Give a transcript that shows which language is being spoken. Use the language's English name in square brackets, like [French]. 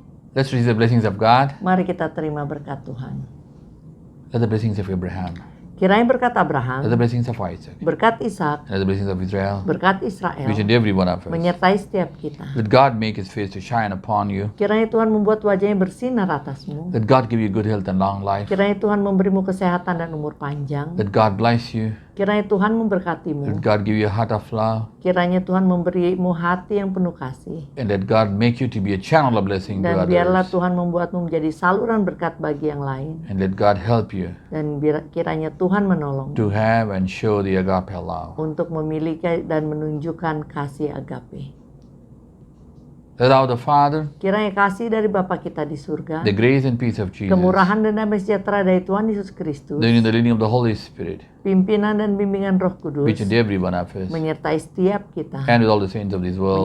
[English] Let's receive the blessings of God. [Indonesian] Mari kita terima berkat Tuhan. [English] Let the blessings of Abraham. [Indonesian] Kiranya berkat [English] Let [Indonesian] Abraham, [English] the blessings of Isaac. [Indonesian] berkat Ishak, [English] Let the blessings of Israel. [Indonesian] berkat [English] Each [Indonesian] Israel [English] and every one of us. [Indonesian] menyertai setiap kita. [English] Let God make His face to shine upon you. [Indonesian] Kiranya Tuhan membuat wajahnya bersinar atasmu. [English] Let God give you good health and long life. [Indonesian] Kiranya Tuhan memberimu kesehatan dan umur panjang. [English] Let God bless you. [Indonesian] Kiranya Tuhan [English] Let [Indonesian] memberkatimu. [English] God give you a heart of love. [Indonesian] Kiranya Tuhan memberimu hati yang penuh kasih. [English] And let God make you to be a channel of blessing to [Indonesian] Dan biarlah [English] others. [Indonesian] Tuhan membuatmu menjadi saluran berkat bagi yang lain. [English] And let God help you [Indonesian] Dan kiranya Tuhan menolongmu [English] to have and show the agape love. [Indonesian] untuk memiliki dan menunjukkan kasih agape. [English] Let our the Father, [Indonesian] Kiranya kasih dari Bapa kita di surga, [English] the grace and peace of Jesus, [Indonesian] kemurahan dan damai sejahtera dari Tuhan Yesus Kristus, [English] the leading of the Holy Spirit, [Indonesian] pimpinan dan bimbingan Roh Kudus [English] each and every one of us, [Indonesian] menyertai setiap kita, [English] and with all the saints of this world,